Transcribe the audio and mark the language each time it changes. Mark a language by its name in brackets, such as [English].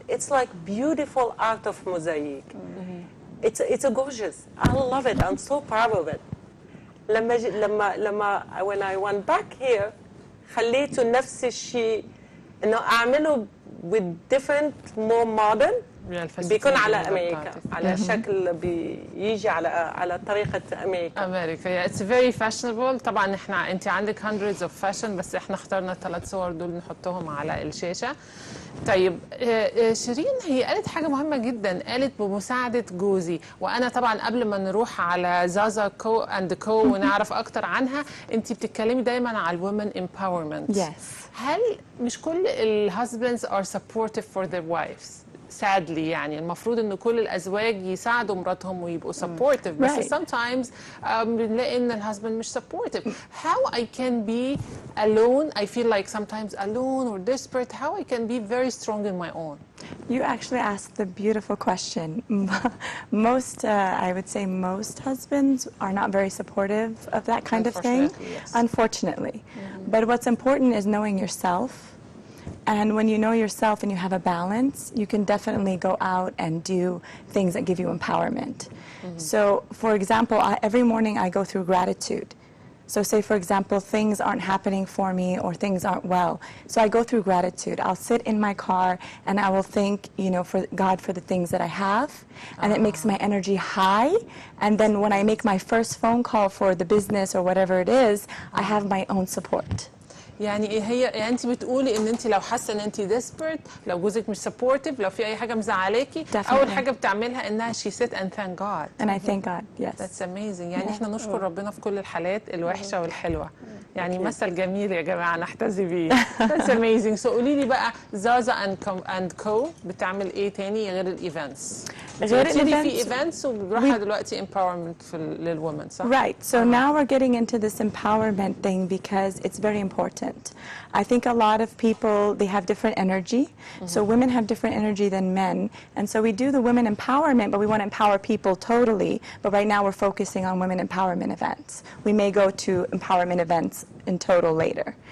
[English] It's like beautiful art of mosaic. It's a gorgeous. I love it. I'm so proud of it. [Arabic] لما [English] when I went back here [Arabic] خليته نفس الشيء إنه أعمله [English] with different more modern. [Arabic] بيكون على أمريكا على شكل بيجي على طريقة أمريكا. [English] It's very fashionable. [Arabic] طبعا انت عندك [English] hundreds of fashion [Arabic] بس احنا اخترنا ال3 صور دول نحطهم على الشاشة. طيب شيرين هي قالت حاجة مهمة جدا، قالت بمساعدة جوزي، وأنا طبعا قبل ما نروح على زازا كو اند كو ونعرف أكتر عنها، أنت بتتكلمي دايما على الwomen empowerment. هل مش كل الhusbands [English] are supportive for their wives؟ sadly [Arabic] يعني المفروض إن كل الأزواج يساعدوا مراتهم ويبقوا supportive بس [English] sometimes [Arabic] بنلاقي إن الهازبند مش supportive. [English] How I can be alone, I feel like sometimes alone or desperate, how I can be very strong in my own. You actually asked the beautiful question. Most, I would say most husbands are not very supportive of that kind of thing. Yes. Unfortunately. But what's important is knowing yourself. And when you know yourself and you have a balance, you can definitely go out and do things that give you empowerment. So, for example, every morning I go through gratitude. So say, for example, things aren't happening for me or things aren't well. So I go through gratitude. I'll sit in my car and I will thank, for God for the things that I have. And it makes my energy high. And then when I make my first phone call for the business or whatever it is, I have my own support. [Arabic] يعني انت بتقولي ان انت لو حاسه ان انت desperate، لو جوزك مش supportive، لو في اي حاجه مزعلاكي، اول حاجه بتعملها انها [English] she sit and thank God. And I thank God. Yes. That's amazing. [Arabic] يعني احنا نشكر ربنا في كل الحالات الوحشه والحلوه. يعني مثل جميل يا جماعه نحتذي بيه. [English] That's amazing. So [Arabic] قولي لي بقى زازا and co بتعمل ايه تاني غير الايفنتس؟ غير الايفنتس في ايفنتس وبنروحها دلوقتي empowerment للwomen صح؟ [English] Right. So now we're getting into this empowerment thing because it's very important. I think a lot of people, they have different energy. So women have different energy than men. And so we do the women empowerment, but we want to empower people totally. But right now we're focusing on women empowerment events. We may go to empowerment events in total later.